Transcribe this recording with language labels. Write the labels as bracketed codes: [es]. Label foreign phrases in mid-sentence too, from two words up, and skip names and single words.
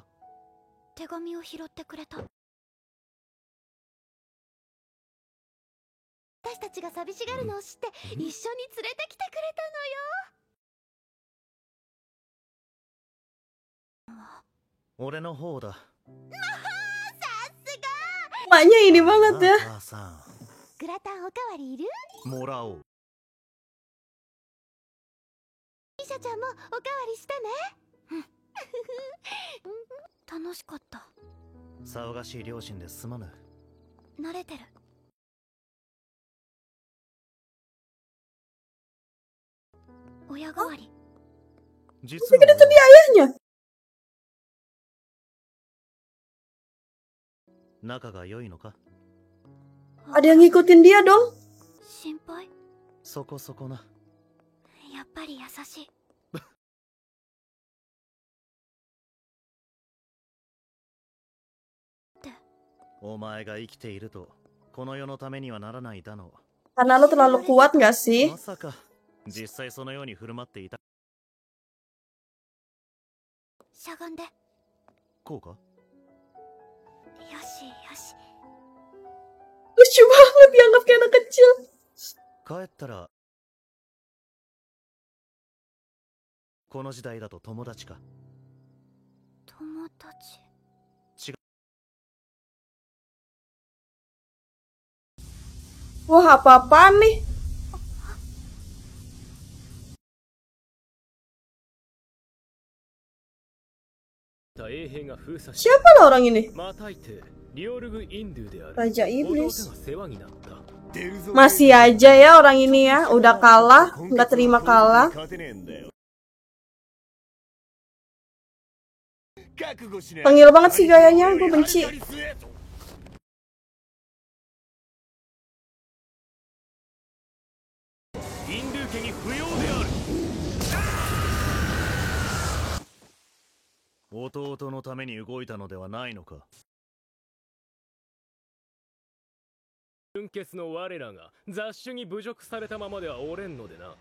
[ja] 手紙を拾ってくれた。私たちが寂しがるのを知って一緒に連れてきてくれたのよ。俺の方だ。 [id] Maknya ini banget ya. [ja] 母さん、グラタンおかわりいる？もらおう。ミシャちゃんもおかわりしてね。楽しかった。騒がしい両親ですまぬ。慣れてる。親代わり。実 [id] Mungkin itu [ja] は [id] dia ayahnya. [ja] 仲が良いのか？ [id] Ada yang ngikutin dia dong. [ja] 心配？そこそこな。やっぱり優しい。お前が生きているとこの世のためにはならないだろ [id] Karena lo terlalu kuat gak [ja] う。 [id] sih? [ja] まさか実際そのように振る舞っていた。しゃがんで。こうか？よしよし。 [id] Lucu banget dianggap kayak anak kecil. [ja] 帰ったらこの時代だと友達か？友達。 [id] Wah, apa-apaan nih? Siapa lah orang ini? Raja Iblis. Masih aja ya orang ini ya, udah kalah, nggak terima kalah. Tengil banget sih gayanya, gue benci. [ja] Ototoのために動いたのではないのか？純血の我らが雑種に侮辱されたままではおれんのでな。